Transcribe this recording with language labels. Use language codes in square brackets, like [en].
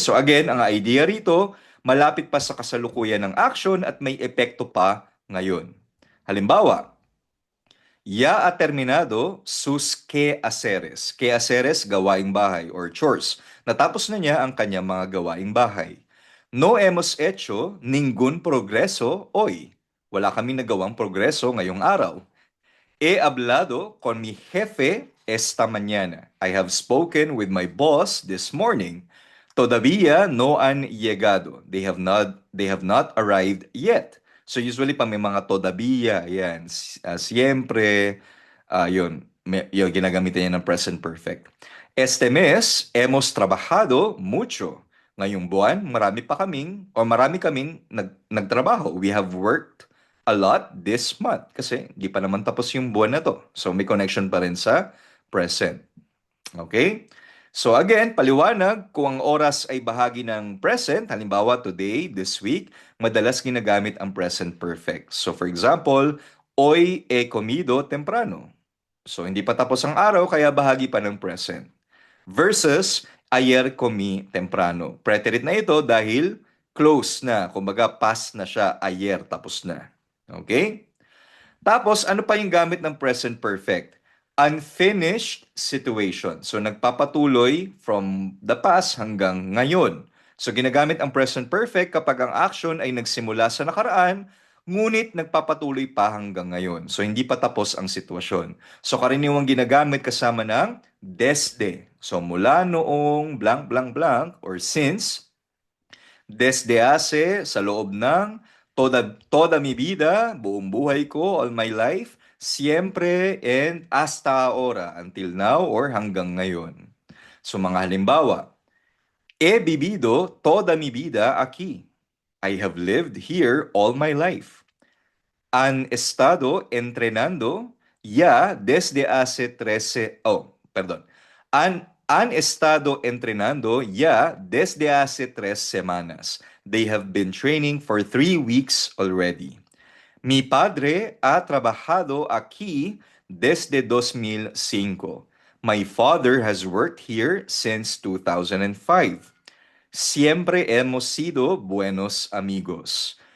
[tl] So, again, ang idea rito, malapit pa sa kasalukuyan ng action at may epekto pa ngayon. [es] Halimbawa, ya ha terminado sus quehaceres. [tl] Quehaceres, gawaing bahay or chores. Natapos na niya ang kanyang mga gawaing bahay. [es] No hemos hecho ningún progreso hoy. [tl] Wala kaming nagawang progreso ngayong araw. [es] He hablado con mi jefe esta mañana. [en] I have spoken with my boss this morning. [es] Todavía no han llegado. [en] They have not arrived yet. [tl] So usually pa may mga todavía, yan, siempre, yun, ginagamitan niya ng present perfect. [es] Este mes, hemos trabajado mucho. [tl] Ngayong buwan, marami kaming nagtrabaho. [en] We have worked a lot this month [tl] kasi di pa naman tapos yung buwan na to. So may connection pa rin sa present. Okay? So again, paliwanag, kung ang oras ay bahagi ng present, halimbawa today, this week, madalas ginagamit ang present perfect. [en] So for example, [es] hoy he comido temprano. [tl] So hindi pa tapos ang araw, kaya bahagi pa ng present. [es] Versus, ayer comí temprano. [tl] Preterite na ito dahil close na. Kumbaga, past na siya, ayer, tapos na. Okay? Tapos, ano pa yung gamit ng present perfect? Unfinished situation. So, nagpapatuloy from the past hanggang ngayon. So, ginagamit ang present perfect kapag ang action ay nagsimula sa nakaraan, ngunit nagpapatuloy pa hanggang ngayon. So, hindi pa tapos ang sitwasyon. So, karaniwang ginagamit kasama ng desde. So, mula noong blank, blank, blank, or since, desde hace, sa loob ng [es] toda mi vida, [tl] buong buhay ko, all my life, siempre and [es] hasta ahora, [tl] until now or hanggang ngayon. [es] So mga halimbawa, he vivido toda mi vida aquí. [en] I have lived here all my life. [es] Han estado entrenando ya desde hace 13, Han estado entrenando ya desde hace 3 semanas. [en] They have been training for 3 weeks already. [es] Mi padre ha trabajado aquí desde 2005. [en] My father has worked here since 2005. [es] Siempre hemos sido buenos amigos.